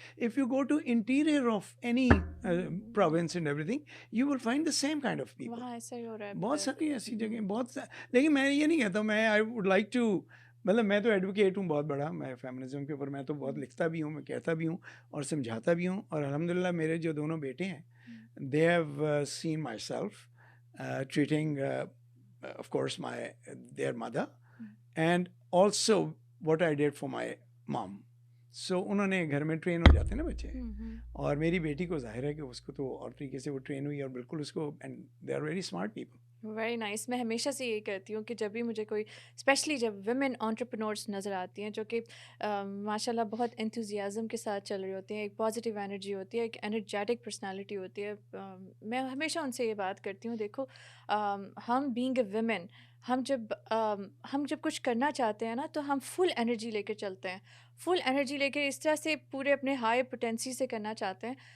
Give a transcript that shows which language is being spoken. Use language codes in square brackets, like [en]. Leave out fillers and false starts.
[en] If you go to interior of any province and everything, you will find the same kind of people. [ur] وہاں ایسا ہی ہو رہا ہے بہت ساری ایسی جگہیں, لیکن میں یہ نہیں کہتا ہوں, میں [en] I would like to, [ur] مطلب میں تو ایڈوکیٹ ہوں بہت بڑا, میں فیمنزم کے اوپر میں تو بہت لکھتا بھی ہوں, میں کہتا بھی ہوں اور سمجھاتا بھی ہوں. اور الحمدللہ میرے جو دونوں بیٹے ہیں, [en] they have seen myself treating of course their mother and also what I did for my mom. [ur] So انہوں نے گھر میں ٹرین ہو جاتے ہیں نا بچے, اور میری بیٹی کو ظاہر ہے کہ اس کو تو اور طریقے سے وہ ٹرین ہوئی, اور بالکل اس کو, [en] and they are very smart people. Very nice. [ur] میں ہمیشہ سے یہی کہتی ہوں کہ جب بھی مجھے کوئی, اسپیشلی جب ویمن انٹرپرینورس نظر آتی ہیں جو کہ ماشاء اللہ بہت انتھوزیازم کے ساتھ چل رہی ہوتی ہیں, ایک پازیٹیو انرجی ہوتی ہے, ایک انرجیٹک پرسنالٹی ہوتی ہے, میں ہمیشہ ان سے یہ بات کرتی ہوں, دیکھو ہم [en] being a women, [ur] ہم جب کچھ کرنا چاہتے ہیں نا تو ہم فل انرجی لے کے چلتے ہیں, فل انرجی لے کے اس طرح سے پورے اپنے ہائی پوٹینسی سے کرنا چاہتے ہیں.